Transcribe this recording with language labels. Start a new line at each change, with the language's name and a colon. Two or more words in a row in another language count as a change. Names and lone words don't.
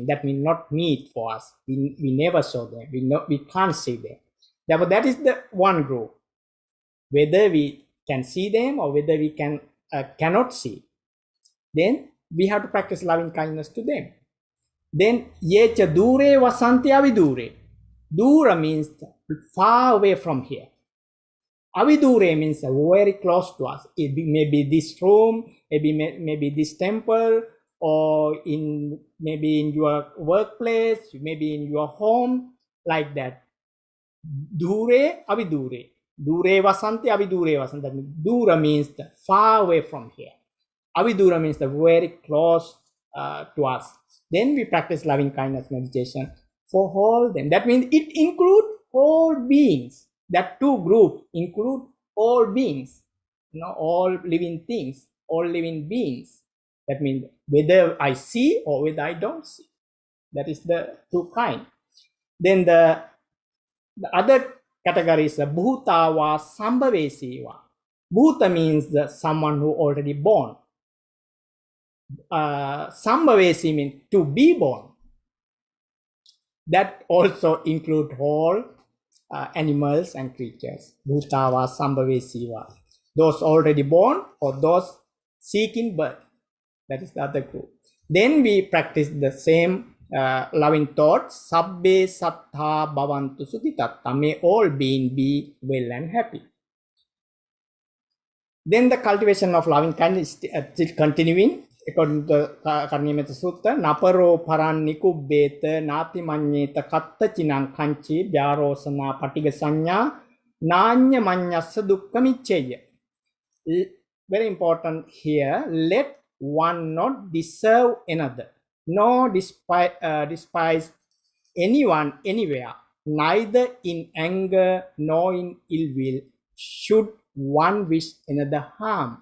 English: That means not meet for us. We never saw them. We can't see them. Therefore, that is the one group. Whether we can see them or whether we cannot see, then we have to practice loving kindness to them.
Pali: Then yecha dure vasanti avidure.
English: Dura means far away from here. Avidure means very close to us. It may be this room, maybe this temple, or maybe in your workplace, maybe in your home, like that.
Pali: Dure avidure. Dure vasanti avidure vasanti.
English: Dura means far away from here. Avidura means very close to us. Then we practice loving kindness meditation for all them. That means it includes all beings. That two groups include all beings, all living things, all living beings. That means whether I see or whether I don't see. That is the two kind. Then the other category is
Pali: bhutava sambhavesiva.
English: Bhuta means someone who already born. Sambhavesi means to be born. That also include all animals and creatures.
Pali: Bhutava sambhavesiva.
English: Those already born or those seeking birth. That is the other group. Then we practice the same loving thoughts.
Pali: Sabbe sattha bhavantu sukitatta.
English: May all beings be well and happy. Then the cultivation of loving kindness is still continuing. According to the
Pali: Parinimetta Sutta, naparo paran nikubbeta nati manyeta katta chinang kanchi vyarosana patiga sanya nanya manyasa dukkha micceya.
English: Very important here, let one not deserve another, nor despise anyone anywhere, neither in anger nor in ill will should one wish another harm.